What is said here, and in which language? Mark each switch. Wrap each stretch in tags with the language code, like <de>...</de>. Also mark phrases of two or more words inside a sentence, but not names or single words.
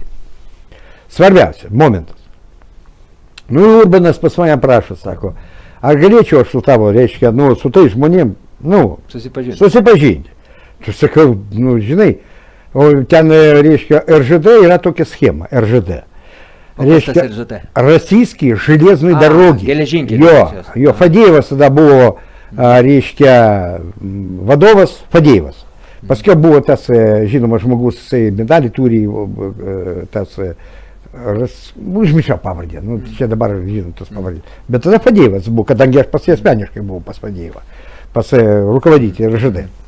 <lt>Svarbiausia, momentas. Nu, Urbanas pas mane prašo, sako, ar galėčiau aš su tavo, reiškia, nu, su tai žmonėm, nu, susipažinti. Tu sakau, nu, žinai, o ten, reiškia, RŽD yra tokia schema, RŽD. reiškia,</lt> <ru>Российские железные дороги.</ru> <lt>Jo, Fadėjevas tada buvo, reiškia, vadovas Fadėjevas. Paskiau buvo tas, žinoma, žmogus, medalį turi, tas, užmiršau pavardę, nu, čia dabar žinom tos pavardės. Bet tada Fadėjevas buvo, kadangi aš pas jį asmeniškai buvau pas Fadėjevą, pas rukovodителį RŽD.</lt>